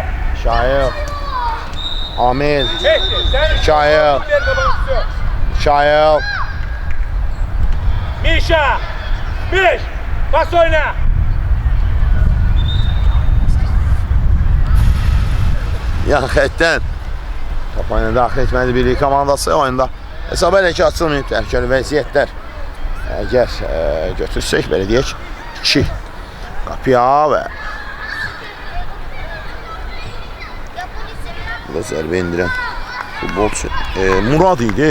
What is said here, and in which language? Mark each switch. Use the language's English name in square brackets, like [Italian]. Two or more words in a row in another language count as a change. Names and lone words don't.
[Turkish] Şahil. Amil. Mehdi. Sen Şahil. Ver babanı. Şahil. Mişa. Miş. Pas oyna. [Azerbaijani] Yan xətdən top oyuna daxil etməli birlik komandası oyunda hesab elə ki açılmayıb təhlükəli vəziyyətlər. Əgər götürsək belə deyək 2 qapıya və burada zərbə indirən futbolçu Murad idi.